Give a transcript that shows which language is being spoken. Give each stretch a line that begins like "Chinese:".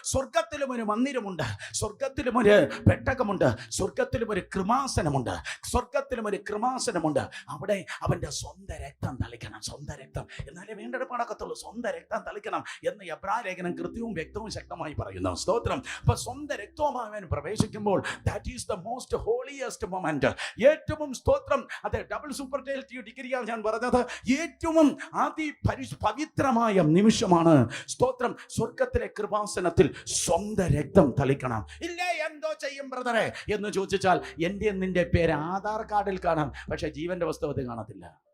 Malayalam: സ്വർഗത്തിലും ഒരു മന്ദിരമുണ്ട്, സ്വർഗത്തിലും ഒരു പെട്ടകമുണ്ട്, സ്വർഗത്തിലും ഒരു കൃപാസനമുണ്ട്, സ്വർഗത്തിലും ഒരു കൃപാസനമുണ്ട്. അവിടെ അവന്റെ സ്വന്തം രക്തം തളിക്കണം. സ്വന്തം രക്തം എന്നാലേ വീണ്ടെടുപ്പ് നടക്കത്തുള്ളൂ. സ്വന്തം രക്തം തളിക്കണം എന്ന് എബ്രായ ലേഖനം കൃത്യവും വ്യക്തവും ശക്തമായി പറയുന്നു. സ്തോത്രം. അപ്പൊ സ്വന്തം രക്തവുമായി അവൻ പ്രവേശിക്കുമ്പോൾ
English: that is the most holiest moment.
Malayalam: ഏറ്റവും, സ്തോത്രം, അതെ, ഡബിൾ സൂപ്പർലേറ്റീവ് ഡിഗ്രിയാണ് ഞാൻ പറഞ്ഞത്. ഏറ്റവും പവിത്രമായ നിമിഷമാണ്. സ്തോത്രം. സ്വർഗത്തിലെ കൃപാസനത്തിൽ സ്വന്തം രക്തം തളിക്കണം. ഇല്ലേ, എന്തോ ചെയ്യും ബ്രദറെ എന്ന് ചോദിച്ചാൽ, എൻ്റെ നിന്റെ പേര് ആധാർ കാർഡിൽ കാണാം, പക്ഷെ ജീവന്റെ പുസ്തകത്തിൽ കാണത്തില്ല.